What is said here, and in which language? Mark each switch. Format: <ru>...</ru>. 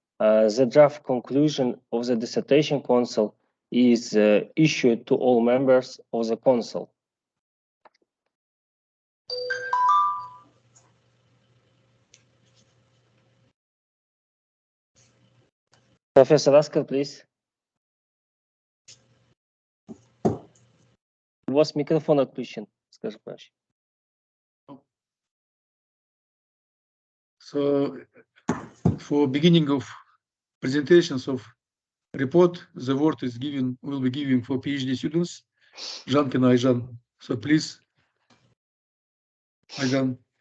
<en>The draft conclusion of the dissertation council is issued to all members of the council. Professor Askar, please.</en> <ru>У вас микрофон отключен, скажи, пожалуйста.</ru> <en>So, for beginning of presentations of report, the word is given, will be given for PhD students, Жанкиной А. So please, Айжан.</en>